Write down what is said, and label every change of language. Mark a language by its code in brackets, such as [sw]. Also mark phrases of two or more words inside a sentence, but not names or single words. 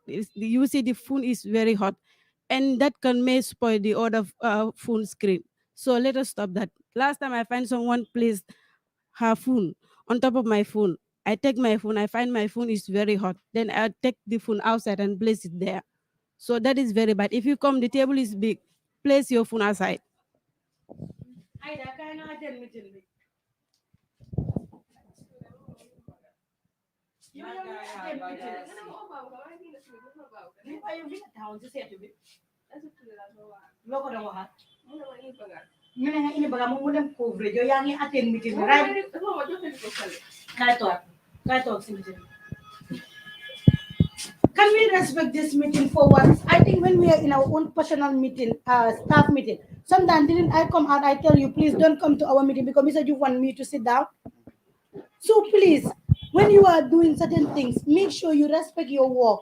[en] You see the phone is very hot. And that can may spoil the other phone screen. So let us stop that. Last time I find someone placed her phone on top of my phone. I take my phone, I find my phone is very hot. Then I take the phone outside and place it there. So that is very bad. If you come, the table is big. Place your phone aside. [wo] Ñu ne nga indi baga mu dem couvrir yow yaa ngi attend meeting bi right kay toog si meeting [en] can we respect this meeting for once? I think when we are in our own personal meeting, staff meeting, sometimes didn't I come out, I tell you, please don't come to our meeting because Mr. You want me to sit down. So please, when you are doing certain things, make sure you respect your work.